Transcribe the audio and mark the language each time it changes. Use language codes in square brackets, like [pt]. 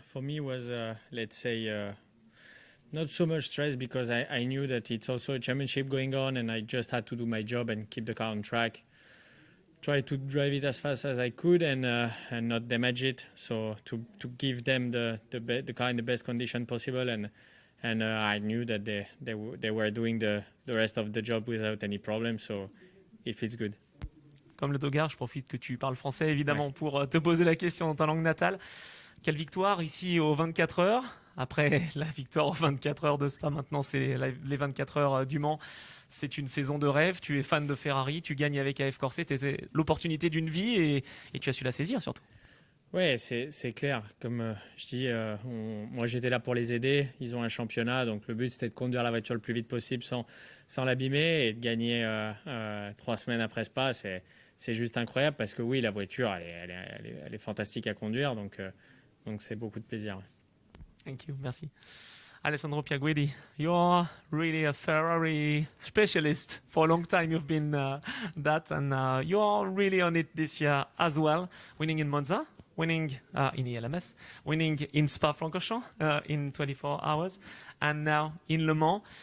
[en] For me, was let's say not so much stress because I knew that it's also a championship going on, and I just had to do my job and keep the car on track. Try to drive it as fast as I could and not damage it. So to give them the car in the best condition possible, and I knew that they were doing the rest of the job without any problem. So it feels good. [fr] Comme le Dogard, je profite que tu parles français évidemment pour te poser la question dans ta langue natale. Quelle victoire ici aux 24 heures. Après la victoire aux 24 heures de Spa, maintenant c'est les 24 heures du Mans. C'est une saison de rêve. Tu es fan de Ferrari, tu gagnes avec AF Corse. C'était l'opportunité d'une vie et tu as su la saisir surtout. Ouais, c'est clair. Comme je dis, moi j'étais là pour les aider. Ils ont un championnat, donc le but c'était de conduire la voiture le plus vite possible sans l'abîmer et de gagner 3 semaines après Spa. C'est juste incroyable parce que oui, la voiture elle est fantastique à conduire, donc c'est beaucoup de plaisir. [en] Thank you, [fr] merci. [en] Alessandro Piaguidi, you're really a Ferrari specialist. For a long time you've been that, and you're really on it this year as well, winning in Monza, winning in ELMS, winning in Spa-Francorchamps in 24 hours, and now in Le Mans.